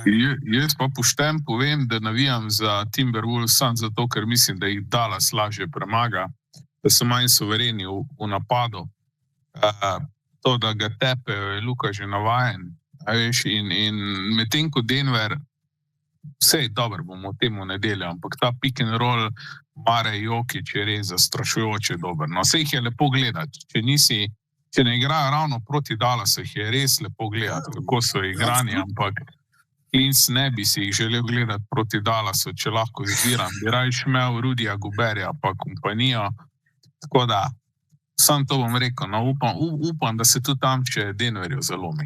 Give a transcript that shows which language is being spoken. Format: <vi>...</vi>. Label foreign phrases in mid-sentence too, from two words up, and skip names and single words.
<sl>Jaz pa pošten povem, da navijam za Timberwolves sam zato, ker mislim, da jih Dallas lažje premaga, da so manj suvereni v napadu. To, da ga tepejo, je Luka že navajen. In medtem ko Denver, vse dobro bomo temu nedeljo, ampak ta</sl> <en>pick and roll</en> <sl>Mare Jokić je res zastrašujoče dober. No, vse jih je lepo gledati. Če ne igrajo ravno proti Dallasu, jih je res lepo gledati, kako so igrani, ampak Clins ne bi si jih želel gledati proti Dallasu, če lahko izbiram. Bi rajš imel Rudyja Goberja pa kompanijo. Tako da, sam to bom rekel, upam, da se tudi tam še Denverju zalomi.</sl>